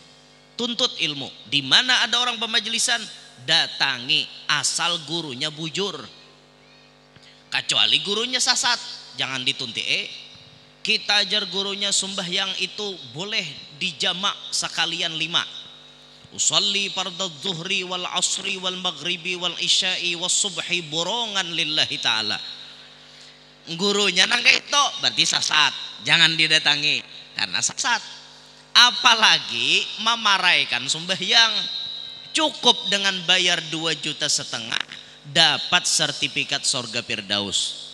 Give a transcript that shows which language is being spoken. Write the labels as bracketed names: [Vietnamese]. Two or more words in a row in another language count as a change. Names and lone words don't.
[Banjar] Tuntut ilmu. Di mana ada orang pemajelisan, datangi asal gurunya bujur. Kecuali gurunya sasat, jangan ditunti. Kita ajar gurunya sembahyang itu boleh dijamak sekalian 5. [Arabic] أصلي فرض الظهر والعصر والمغرب والعشاء والصبح borongan لله تعالى. [Banjar] Gurunya nang itu berarti sasat, jangan didatangi karena sasat. Apalagi memaraikan sembahyang. Cukup dengan bayar 2,5 juta dapat sertifikat surga Firdaus.